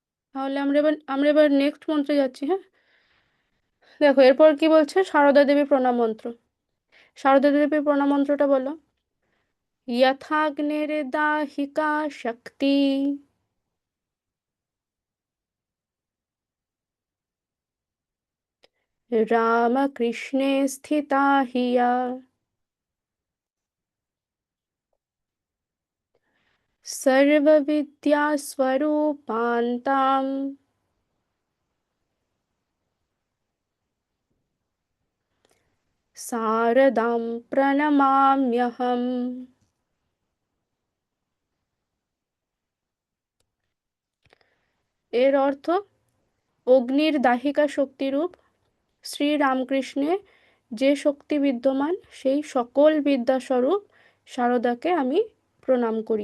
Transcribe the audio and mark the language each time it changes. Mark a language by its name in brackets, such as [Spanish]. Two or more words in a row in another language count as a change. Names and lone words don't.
[Bangla] তাহলে আমরা এবার নেক্সট মন্ত্রে যাচ্ছি, হ্যাঁ। দেখো এরপর কি বলছে, সারদা দেবী প্রণাম মন্ত্র। সারদা দেবীর প্রণাম মন্ত্রটা বলো। [Sanskrit] यथाग्निर्दाहिका शक्ति रामकृष्णे स्थिता हि या सर्वविद्यास्वरूपान्तां शारदां प्रणमाम्यहम्। [Bangla] এর অর্থ, অগ্নির দাহিকা শক্তিরূপ শ্রী রামকৃষ্ণে যে শক্তি বিদ্যমান, সেই সকল বিদ্যাস্বরূপ শারদাকে আমি প্রণাম করি।